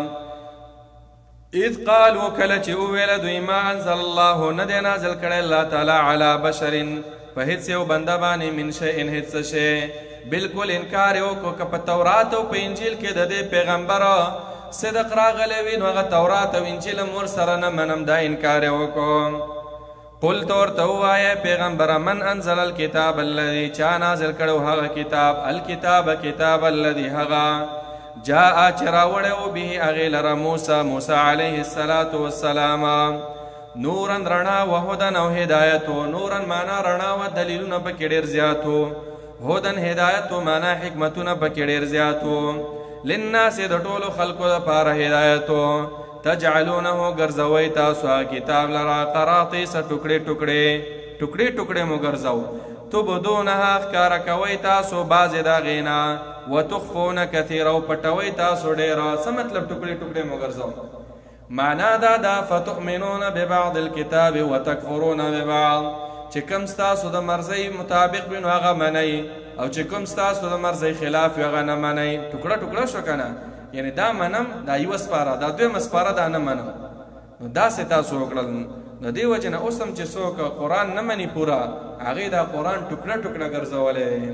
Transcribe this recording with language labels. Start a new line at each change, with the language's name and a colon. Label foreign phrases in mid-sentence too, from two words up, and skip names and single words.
Arabic: اذ قالوا
Pashto: کله چې وویل دوی
Arabic: ما انزل الله
Pashto: نه دی نازل کړی الله تعالی
Arabic: علی بشر
Pashto: په هیڅ یو بنده باندې
Arabic: من شیء
Pashto: هیڅ شی. بالکل انکار یې وکړو که په تورات او په انجیل کې د دې پیغمبر صدق راغلی وي نو هغه تورات او انجیل هم ورسره نه منم، دا انکار یې وکړو. قل تو ورته ووایه پیغمبره
Arabic: من انزل الکتاب الذي
Pashto: چا نازل کړو هغه کتاب، الکتاب کتاب الذي هغه جاء چې راوړی و به هغې لره موسی علیه السلام نورا رڼا و هدن او هدایتو. نورا معنا رڼا و دلیلونه پکې ډېر زیاتو، هدن هدایتو معنا حکمتونه پکې ډېر زیاتو. للناس د ټولو خلکو دپاره هدایتو. تجعلونه ګرځوئ تاسو کتاب لرا قراطیس ټوکړې ټوکړې مو ګرځو. تبدونها ښکاره کوئ تاسو بعضې د هغې نه،
Arabic: وتخفون کثیره
Pashto: او پټوئ تاسو ډېره. څه مطلب ټوکړې ټوکړې مو ګرځو؟ معنا دا ده
Arabic: فتؤمنون ببعض الکتاب وتکفرون ببعض،
Pashto: چې کوم ستاسو د مرضۍ مطابق وي نو هغه منئ، او چې کوم ستاسو د مرضۍ خلاف وي هغه نه منئ. ټوکړه ټوکړه شو که نه، یعنی دا منم، دا یوه سپاره، دا دویمه سپاره دا نه منم. نو داسې تاسو وکړل. د دې وجې نه اوس هم چې څوک قرآن نه مني پوره، هغې دا قرآن ټوکړه ټوکړه ګرځولی.